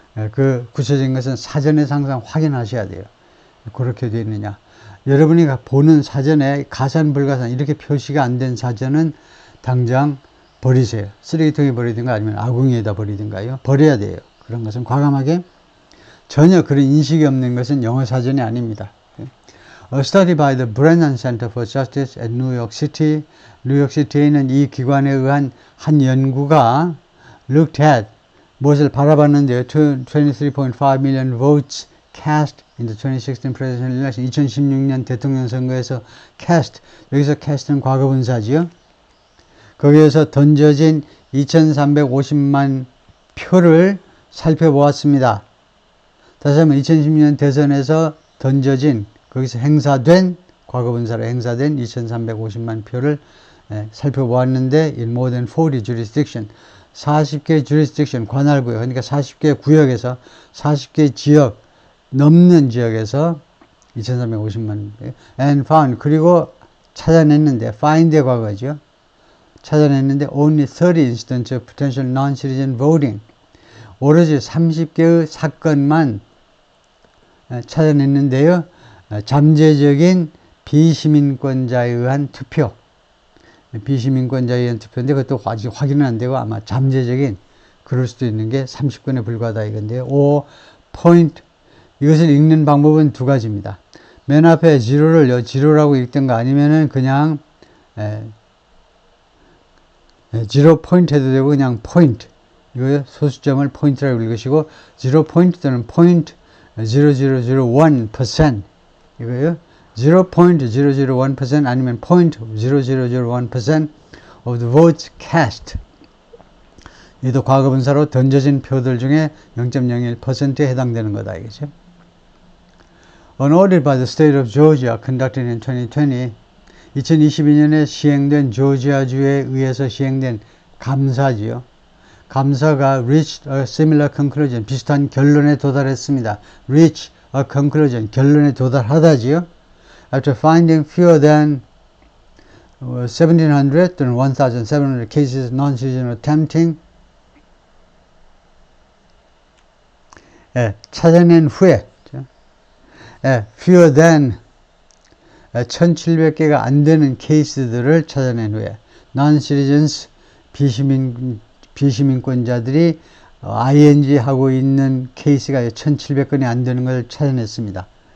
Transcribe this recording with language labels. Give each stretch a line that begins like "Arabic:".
Korean: 그 구체적인 것은 사전에서 항상 확인하셔야 돼요. 그렇게 되어 있느냐. 여러분이 보는 사전에 가산, 불가산 이렇게 표시가 안 된 사전은 당장 버리세요. 쓰레기통에 버리든가 아니면 아궁이에다 버리든가요. 버려야 돼요. 그런 것은 과감하게 전혀 그런 인식이 없는 것은 영어 사전이 아닙니다.
English: A study by the Brennan Center for Justice at New York City.
Korean: 뉴욕시티에 있는 이 기관에 의한 한 연구가
English: looked at
Korean: 무엇을 바라봤는데요.
English: 23.5 million votes cast in the 2016 presidential election.
Korean: 2016년 대통령 선거에서 cast, 여기서 cast는 과거분사지요. 거기에서 던져진 2350만 표를 살펴보았습니다. 다시 한번 2016년 대선에서 던져진 거기서 행사된 과거분사로 행사된 2350만 표를 살펴보았는데
English: in more than 40 jurisdiction
Korean: 40개 jurisdiction 관할구역 그러니까 40개 구역에서 40개 지역 넘는 지역에서 2350만
English: and found
Korean: 그리고 찾아냈는데 find의 과거죠. 찾아냈는데
English: only 30 instances of potential non-citizen voting
Korean: 오로지 30개의 사건만 찾아냈는데요. 잠재적인 비시민권자에 의한 투표 비시민권자에 의한 투표인데 그것도 아직 확인은 안 되고 아마 잠재적인 그럴 수도 있는 게 30건에 불과하다 이건데요. 5. 포인트 이것을 읽는 방법은 두 가지입니다. 맨 앞에 지로를 지로라고 읽든가 아니면은 그냥 지로 포인트 해도 되고 그냥 포인트 이거 소수점을 포인트라고 읽으시고 지로 포인트 또는 포인트 0001% 이거요. 0.001% 아니면 0.0001%
English: of the votes cast
Korean: 이도 과거분사로 던져진 표들 중에 0.01%에 해당되는 거다 이거죠.
English: An audit by the state of Georgia conducted in 2020
Korean: 2022년에 시행된 조지아주에 의해서 시행된 감사지요. 감사가
English: reached a similar conclusion
Korean: 비슷한 결론에 도달했습니다.
English: reach a conclusion
Korean: 결론에 도달하다지요.
English: After finding fewer than 1700
Korean: 또는 1700
English: cases non-citizen attempting
Korean: 찾아낸 후에
English: fewer than
Korean: 1700개가 안 되는 케이스들을 찾아낸 후에
English: non-citizens
Korean: 비시민권자들이 ing 하고 있는 케이스가 1700건이 안 되는 걸 찾아냈습니다.